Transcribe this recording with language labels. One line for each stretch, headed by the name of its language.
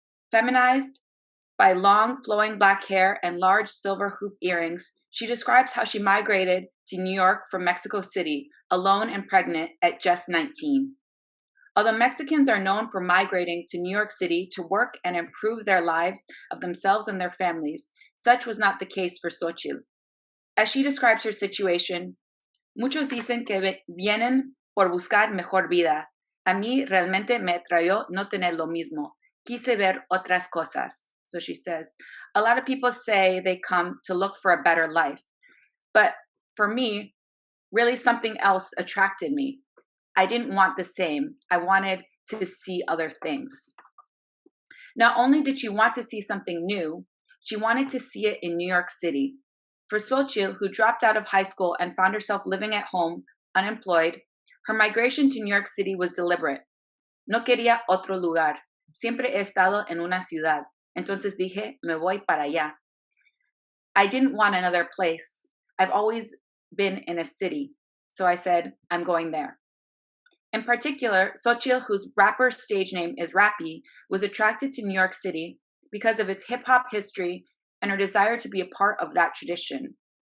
English: Feminized by long flowing black hair and large silver hoop earrings, she describes how she migrated to New York from Mexico City, alone and pregnant at just 19. Although Mexicans are known for migrating to New York City to work and improve their lives of themselves and their families, such was not the case for Xochitl.
Spanish: As she describes her situation, muchos dicen que vienen por buscar mejor vida. A mí realmente me atrayó no tener lo mismo. Quise ver otras cosas.
English: So she says, a lot of people say they come to look for a better life. But for me, really something else attracted me. I didn't want the same. I wanted to see other things. Not only did she want to see something new, she wanted to see it in New York City. For Xochitl, who dropped out of high school and found herself living at home, unemployed, her migration to New York City was deliberate.
Spanish: No quería otro lugar. Siempre he estado en una ciudad. Entonces dije, me voy para allá.
English: I didn't want another place. I've always been in a city. So I said, I'm going there. In particular, Xochitl, whose rapper stage name is Rappy, was attracted to New York City because of its hip-hop history and her desire to be a part of that tradition.